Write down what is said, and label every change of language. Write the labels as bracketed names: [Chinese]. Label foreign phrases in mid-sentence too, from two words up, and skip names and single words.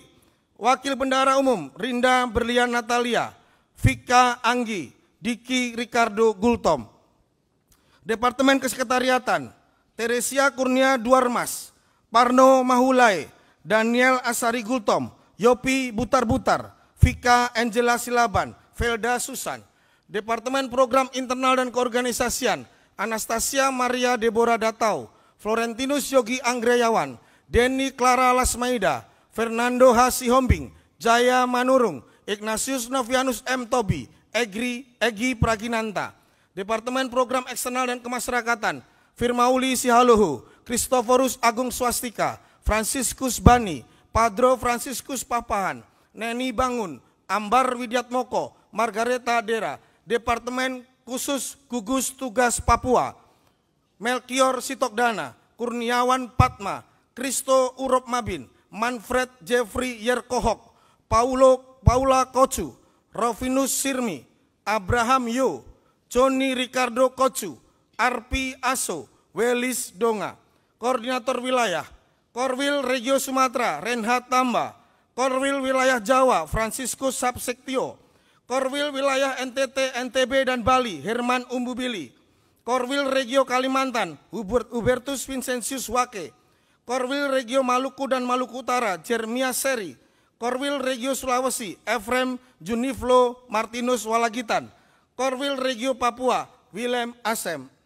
[Indonesian] Wakil Bendahara Umum Rinda Berlian Natalia, Vika Anggi, Diki Ricardo Gultom. Departemen Kesekretariatan Teresia Kurnia Duarmas, Parno Mahulai, Daniel Asari Gultom, Yopi Butar-Butar, Vika Angela Silaban, Velda Susan. Departemen Program Internal dan Keorganisasian Anastasia Maria Deborah Datau, Florentinus Yogi Anggrayawan, Denny Clara Lasmaida, Fernando Hasi Hombing, Jaya Manurung, Ignatius Novianus M. Tobi, Egi Praginanta. Departemen Program Eksternal dan Kemasyarakatan Firmauli Sihaluhu, Christophorus Agung Swastika, Franciscus Bani, Padro Franciscus Papahan, Neni Bangun, Ambar Widyatmoko, Margareta Dera. Departemen Khusus Gugus Tugas Papua Melkior Sitokdana, Kurniawan Patma, Kristo Urop Mabin, Manfred Jeffrey Yerkohok, Paula Kocu, Rovinus Sirmi, Abraham Yo, Joni Ricardo Kocu, Arpi Aso, Welis Donga. Koordinator Wilayah Korwil Regio Sumatera Renhat Tamba, Korwil Wilayah Jawa Franciscus Sabsektio, Korwil Wilayah NTT, NTB dan Bali Herman Umbubili, Korwil Regio Kalimantan Hubertus Vincentius Wake, Korwil Regio Maluku dan Maluku Utara Jeremia Seri, Korwil Regio Sulawesi Efrem Juniflo Martinus Walagitan, Korwil Regio Papua Willem Asem.